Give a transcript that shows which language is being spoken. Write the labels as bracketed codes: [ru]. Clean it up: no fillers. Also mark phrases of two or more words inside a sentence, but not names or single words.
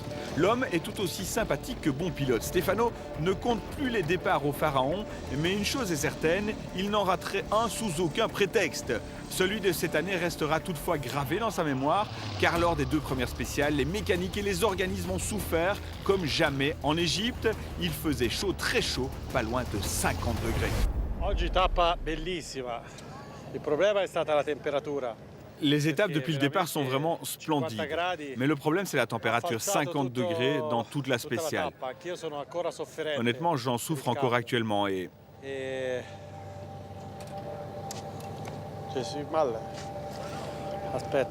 [fr] L'homme est tout aussi sympathique que bon pilote. Stefano ne compte plus les départs au pharaon, mais une chose est certaine, il n'en raterait un sous aucun prétexte. Celui de cette année restera toutefois gravé dans sa mémoire, car lors des 2 premières spéciales, les mécaniques et les organismes ont souffert comme jamais en Égypte. Il faisait chaud, très chaud, pas loin de 50 degrés. [it] Oggi tappa bellissima. Il problema è stata la temperatura. [fr] Les étapes depuis le départ sont vraiment splendides. Mais le problème, c'est la température, 50 degrés dans toute la spéciale. Honnêtement, j'en souffre encore actuellement et... Je suis mal. [it] Aspetta.